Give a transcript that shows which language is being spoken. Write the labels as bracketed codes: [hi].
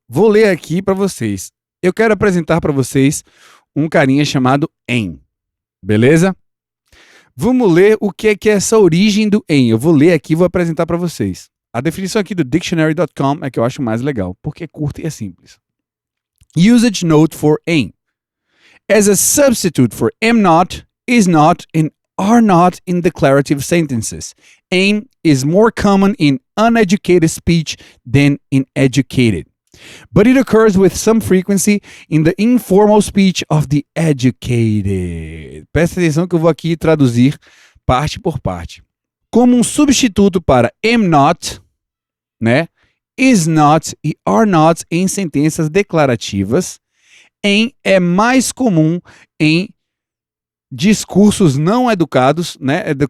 [pt] Vou ler aqui para vocês. Eu quero apresentar para vocês um carinha chamado am, beleza? Vamos ler o que é essa origem do am. Eu vou ler aqui e vou apresentar para vocês. A definição aqui do dictionary.com é que eu acho mais legal, porque é curta e é simples. [en] Usage note for am. As a substitute for am not, is not, and are not in declarative sentences. Am is more common in uneducated speech than in educated. But it occurs with some frequency in the informal speech of the educated. [pt] Presta atenção que eu vou aqui traduzir parte por parte. Como um substituto para am not, né? Is not e are not em sentenças declarativas, am é mais comum em discursos não educados, né?